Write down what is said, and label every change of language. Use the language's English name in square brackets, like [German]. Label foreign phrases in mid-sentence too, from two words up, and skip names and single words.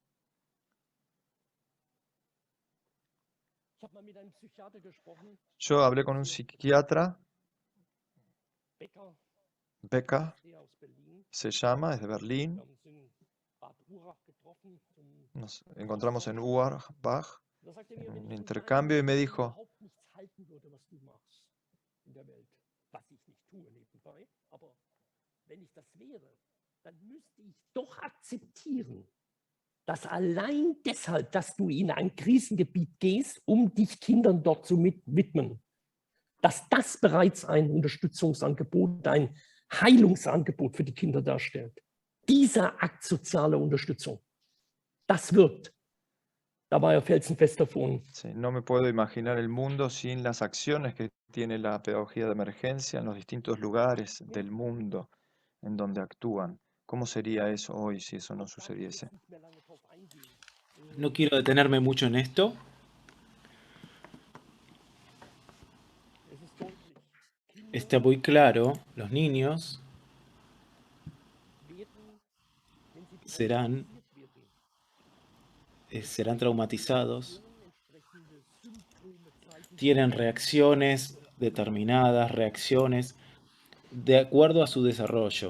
[Spanish] Yo hablé con un psiquiatra, Becker, se llama, es de Berlín. Nos encontramos en Urach, en un intercambio, y me dijo, [German] dass allein deshalb, dass du in ein Krisengebiet gehst, dich Kindern dort zu widmen, dass das bereits ein Unterstützungsangebot, ein Heilungsangebot für die Kinder darstellt. Dieser Akt sozialer Unterstützung, das wirkt. Da war er felsenfest davon. [Spanish] Sí, no me puedo imaginar el mundo sin las acciones que tiene la pedagogía de emergencia en los distintos lugares del mundo en donde actúan ¿Cómo sería eso hoy si eso no sucediese? No quiero detenerme mucho en esto. Está muy claro, los niños serán traumatizados, tienen reacciones determinadas, reacciones de acuerdo a su desarrollo.